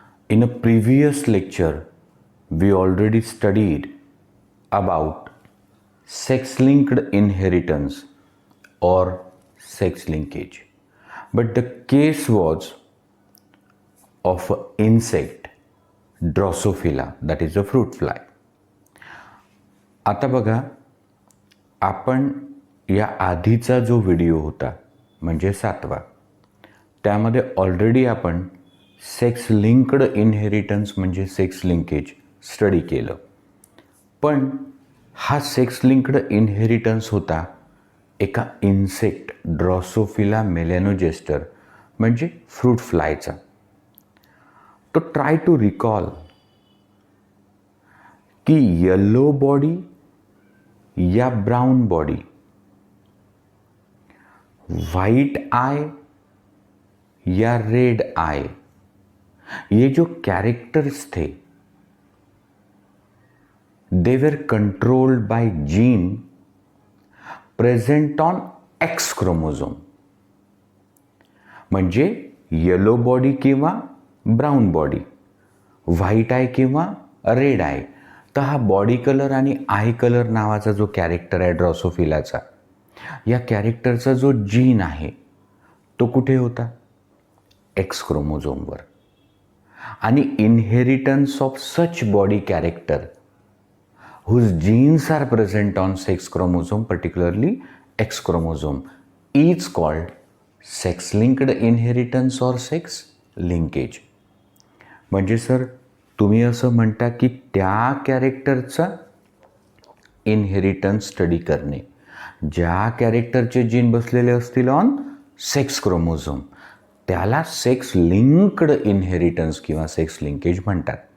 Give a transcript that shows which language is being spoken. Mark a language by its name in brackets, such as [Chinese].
[English] In a previous lecture, we already studied about sex linked inheritance or sex linkage. But the case was of an insect, Drosophila, that is a fruit fly. [Marathi] आता बघा, आपण या आधीचा जो video होता म्हणजे 7वा, त्यामध्ये already आपण सेक्स लिंक्ड इनहेरिटन्स म्हणजे सेक्स लिंकेज स्टडी केलं. पण हा सेक्स लिंक्ड इनहेरिटन्स होता एका इन्सेक्ट ड्रॉसोफिला मेलॅनोजेस्टर म्हणजे फ्रूट फ्लायचा. [English] तो try to recall की yellow body या ब्राउन बॉडी, वाइट आई या रेड आई, [Hindi] ये जो कैरेक्टर्स थे [English] They were controlled by gene present on X chromosome. [Marathi] म्हणजे येलो बॉडी किंवा ब्राउन बॉडी, व्हाईट आय किंवा रेड आय, तर हा बॉडी कलर आणि आय कलर नावाचा जो कॅरेक्टर आहे ड्रॉसोफिलाचा, या कॅरेक्टरचा जो जीन आहे तो कुठे होता? एक्स क्रोमोझोमवर. [English] आणि inheritance of such body character whose genes are present on sex chromosome, particularly X chromosome, is called sex linked inheritance or sex linkage. [Marathi] म्हणजे सर तुम्ही असं म्हणता की त्या कॅरेक्टरचा इनहेरिटन्स स्टडी करणे, ज्या कॅरेक्टरचे जीन बसलेले असतील ऑन सेक्स क्रोमोझोम, त्याला सेक्स लिंक्ड इनहेरिटन्स किंवा सेक्स लिंकेज म्हणतात.